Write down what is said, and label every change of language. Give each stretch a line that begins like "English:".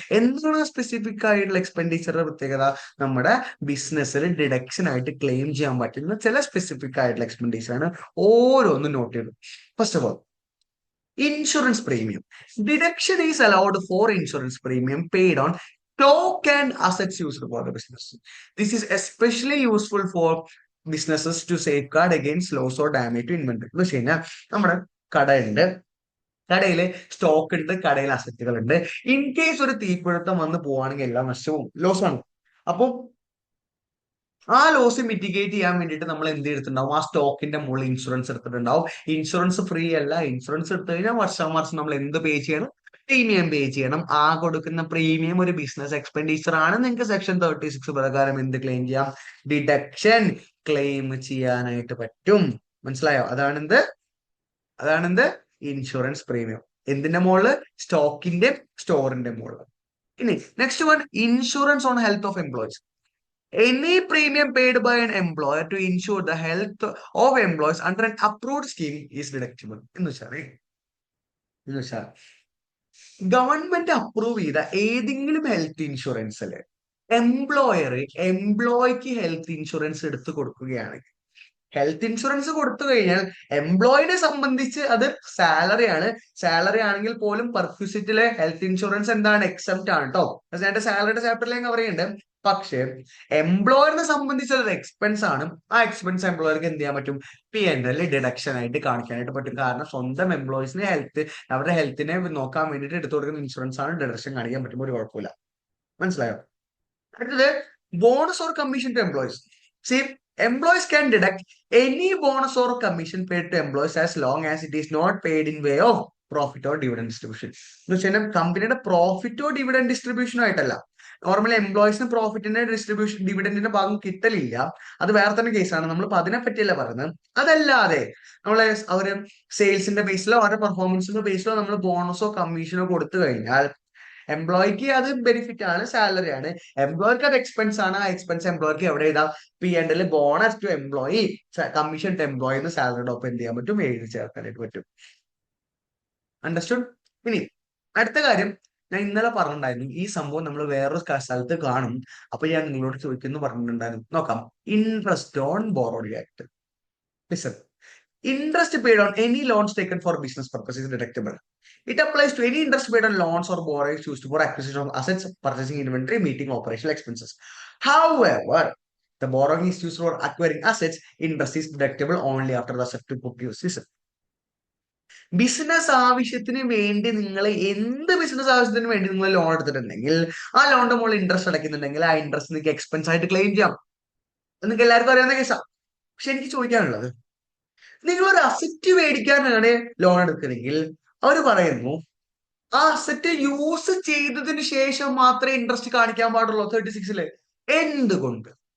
Malayalam: എന്താണ് സ്പെസിഫിക് ആയിട്ടുള്ള എക്സ്പെൻഡിച്ചറുടെ പ്രത്യേകത? നമ്മുടെ ബിസിനസ്സിൽ ഡിഡക്ഷൻ ആയിട്ട് ക്ലെയിം ചെയ്യാൻ പറ്റുന്ന ചില സ്പെസിഫിക് ആയിട്ടുള്ള എക്സ്പെൻഡിച്ചർ ആണ്. ഓരോന്നും നോട്ട് ചെയ്തു.
English: First of all, insurance premium. Deduction is allowed for insurance premium paid on stock and assets used for the business. This is especially useful for businesses to safeguard against loss or damage to inventory.
Malayalam: എന്ന് വെച്ച് കഴിഞ്ഞാൽ നമ്മുടെ കടയുണ്ട്, കടയില് stock ഉണ്ട്, കടയിൽ അസറ്റുകൾ ഉണ്ട്. In case ഒരു തീപിടുത്തം വന്ന് പോവാണെങ്കിൽ എല്ലാ നഷ്ടവും ലോസാണ്. അപ്പൊ ആ ലോസ് മിറ്റിഗേറ്റ് ചെയ്യാൻ വേണ്ടിയിട്ട് നമ്മൾ എന്ത് എടുത്തിട്ടുണ്ടാവും? ആ സ്റ്റോക്കിന്റെ മുകളിൽ ഇൻഷുറൻസ് എടുത്തിട്ടുണ്ടാവും. ഇൻഷുറൻസ് ഫ്രീ അല്ല. ഇൻഷുറൻസ് എടുത്തു കഴിഞ്ഞാൽ വർഷം നമ്മൾ എന്ത് പേ ചെയ്യണം? പ്രീമിയം പേ ചെയ്യണം. ആ കൊടുക്കുന്ന പ്രീമിയം ഒരു ബിസിനസ് എക്സ്പെൻഡിച്ചർ ആണ്. നിങ്ങൾക്ക് സെക്ഷൻ 36 പ്രകാരം എന്ത് ക്ലെയിം ചെയ്യാം? ഡിഡക്ഷൻ ക്ലെയിം ചെയ്യാനായിട്ട് പറ്റും. മനസ്സിലായോ? അതാണെന്ത് ഇൻഷുറൻസ് പ്രീമിയം. എന്തിന്റെ മുകളിൽ? സ്റ്റോക്കിന്റെ, സ്റ്റോറിന്റെ മുകളിൽ. ഇനി
English: Next one, insurance on health of employees. Any premium paid by an employer to ensure the health of employees under an approved scheme is deductible.
Malayalam: എന്ന് വെച്ചാൽ ഗവൺമെന്റ് അപ്രൂവ് ചെയ്ത ഏതെങ്കിലും ഹെൽത്ത് ഇൻഷുറൻസിൽ എംപ്ലോയിക്ക് ഹെൽത്ത് ഇൻഷുറൻസ് എടുത്തു കൊടുക്കുകയാണെങ്കിൽ, ഹെൽത്ത് ഇൻഷുറൻസ് കൊടുത്തു കഴിഞ്ഞാൽ എംപ്ലോയിനെ സംബന്ധിച്ച് അത് സാലറി ആണ്. സാലറി ആണെങ്കിൽ പോലും പെർക്വിസിറ്റിലെ ഹെൽത്ത് ഇൻഷുറൻസ് എന്താണ്? എക്സെപ്റ്റ് ആണ് കേട്ടോ. ഞാൻ സാലറിയുടെ ചാപ്റ്ററിൽ ഞാൻ പറയുന്നുണ്ട്. പക്ഷേ എംപ്ലോയറിനെ സംബന്ധിച്ച് ഒരു എക്സ്പെൻസ് ആണ്. ആ എക്സ്പെൻസ് എംപ്ലോയർക്ക് എന്ത് ചെയ്യാൻ പറ്റും? P&L ഡിഡക്ഷൻ ആയിട്ട് കാണിക്കാനായിട്ട് പറ്റും. കാരണം സ്വന്തം എംപ്ലോയീസിനെ അവരുടെ ഹെൽത്തിനെ നോക്കാൻ വേണ്ടിയിട്ട് എടുത്തു കൊടുക്കുന്ന ഇൻഷുറൻസ് ആണ്. ഡിഡക്ഷൻ കാണിക്കാൻ പറ്റുമ്പോൾ ഒരു കുഴപ്പമില്ല. മനസ്സിലായോ? അടുത്തത്,
English: Bonus or commission to employees. C, employees can deduct any bonus or commission paid to employees as long as it is not paid in way of profit or dividend distribution.
Malayalam: എന്ന് വെച്ചാൽ കമ്പനിയുടെ പ്രോഫിറ്റോ dividend ഡിസ്ട്രിബ്യൂഷനോ ആയിട്ടല്ല. Normally എംപ്ലോയീസിന് പ്രോഫിറ്റിന്റെ distribution, ഡിവിഡൻഡിന്റെ ഭാഗം കിട്ടലില്ല. അത് വേറെ തന്നെ കേസാണ്. നമ്മളിപ്പോ അതിനെ പറ്റിയല്ല പറയുന്നത്. അതല്ലാതെ അവര് സെയിൽസിന്റെ ബേസിലോ അവരുടെ പെർഫോമൻസിന്റെ ബേസിലോ നമ്മൾ ബോണസോ കമ്മീഷനോ കൊടുത്തു കഴിഞ്ഞാൽ എംപ്ലോയിക്ക് അത് ബെനിഫിറ്റ് ആണ്, സാലറി ആണ്. എംപ്ലോയർക്ക് അത് എക്സ്പെൻസ് ആണ്. ആ എക്സ്പെൻസ് എംപ്ലോയർക്ക് എവിടെ എഴുതാം? P&L bonus to employee, commission to employee എന്ന് സാലറിയുടെ ഒപ്പം എന്ത് ചെയ്യാൻ പറ്റും? എഴുതി ചേർക്കാനായിട്ട് പറ്റും. അണ്ടർസ്റ്റുഡ്? ഇനി അടുത്ത കാര്യം, ഞാൻ ഇന്നലെ പറഞ്ഞിട്ടുണ്ടായിരുന്നു ഈ സംഭവം നമ്മൾ വേറൊരു സ്ഥലത്ത് കാണും. അപ്പൊ ഞാൻ നിങ്ങളോട് ചോദിക്കുന്നു പറഞ്ഞിട്ടുണ്ടായിരുന്നു. നോക്കാം.
English: Interest on borrowed act. Listen. Interest paid on any loans taken for business purposes is deductible. It applies to any interest paid on loans or borrowings used for acquisition of assets, purchasing inventory, meeting operational expenses. However, the borrowing is used for acquiring assets. Interest is deductible only after the asset to put use.
Malayalam: Business ആവശ്യത്തിന് വേണ്ടി നിങ്ങൾ business ആവശ്യത്തിന് വേണ്ടി നിങ്ങൾ loan എടുത്തിട്ടുണ്ടെങ്കിൽ ആ ലോണിന്റെ മുകളിൽ interest അടയ്ക്കുന്നുണ്ടെങ്കിൽ ആ ഇൻട്രസ്റ്റ് നിങ്ങൾക്ക് എക്സ്പെൻസ് ആയിട്ട് ക്ലെയിം ചെയ്യാം. നിങ്ങൾക്ക് എല്ലാവർക്കും അറിയാവുന്ന കേസാണ്. പക്ഷെ എനിക്ക് ചോദിക്കാനുള്ളത്, നിങ്ങളൊരു അസറ്റ് മേടിക്കാനാണ് ലോൺ എടുക്കുന്നതെങ്കിൽ അവർ പറയുന്നു ആ അസറ്റ് യൂസ് ചെയ്തതിന് ശേഷം മാത്രമേ ഇൻട്രസ്റ്റ് കാണിക്കാൻ പാടുള്ളൂ 36. എന്തുകൊണ്ട്?